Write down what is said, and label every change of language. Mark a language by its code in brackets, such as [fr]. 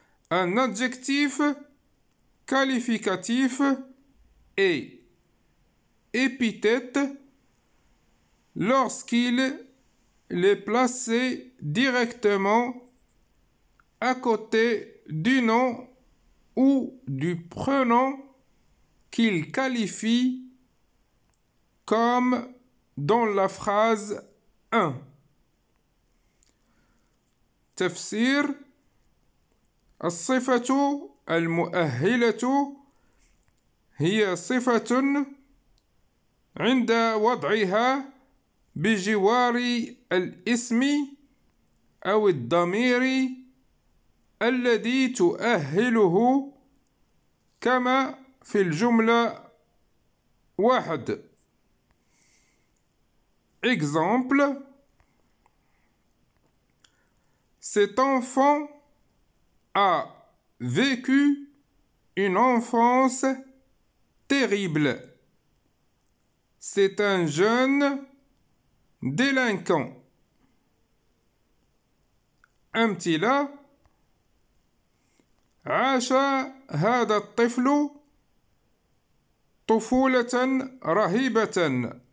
[fr] Un adjectif qualificatif est épithète lorsqu'il est placé directement à côté du nom ou du prénom qu'il qualifie, comme dans la phrase 1. [ar] تفسير: الصفة المؤهلة هي صفة عند وضعها بجوار الاسم أو الضمير الذي تؤهله، كما في الجملة واحد. [fr] Exemple: cet enfant a vécu une enfance terrible. C'est un jeune délinquant. [ar] أمثلة: عاش هذا الطفل طفولة رهيبة.